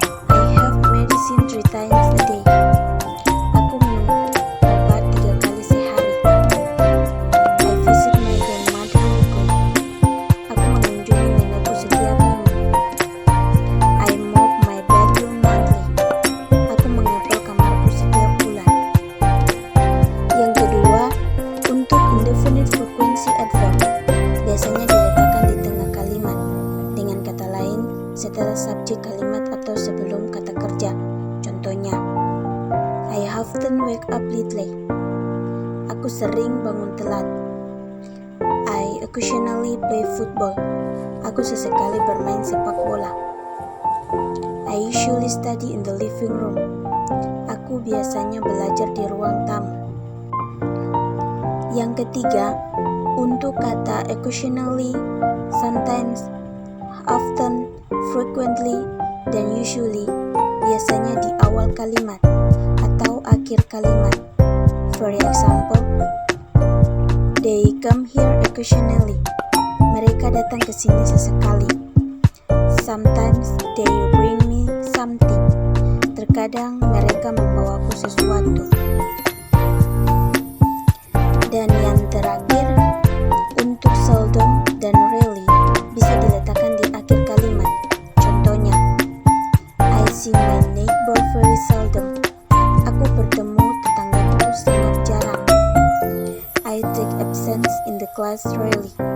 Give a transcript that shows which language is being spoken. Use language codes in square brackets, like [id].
[en] I have medicine 3 times a day. [id] Aku minum obat 3 kali sehari. [en] I visit my grandmother weekly. [id] Aku mengunjungi nenekku setiap minggu. [en] I mop my bedroom monthly. [id] Aku mengepel kamarku setiap bulan. Yang kedua, untuk indefinite frequency adverb, biasanya diletakkan di tengah kalimat. Dengan kata lain, setelah subjek kalimat atau sebelum kata kerja. Contohnya, [en] I often wake up lately. [id] Aku sering bangun telat. [en] I occasionally play football. [id] Aku sesekali bermain sepak bola. [en] I usually study in the living room. [id] Aku biasanya belajar di ruang tamu. Yang ketiga, untuk kata occasionally, sometimes, often, frequently, dan usually, biasanya di awal kalimat atau akhir kalimat. [en] For example, they come here occasionally. [id] Mereka datang ke sini sesekali. [en] Sometimes they bring me something. [id] Terkadang mereka membawaku sesuatu. Dan yang terakhir, untuk seldom dan really bisa diletakkan di akhir kalimat. Contohnya, [en] I see my neighbor very seldom. [id] Aku bertemu tetanggaku sangat jarang. [en] I take absence in the class rarely.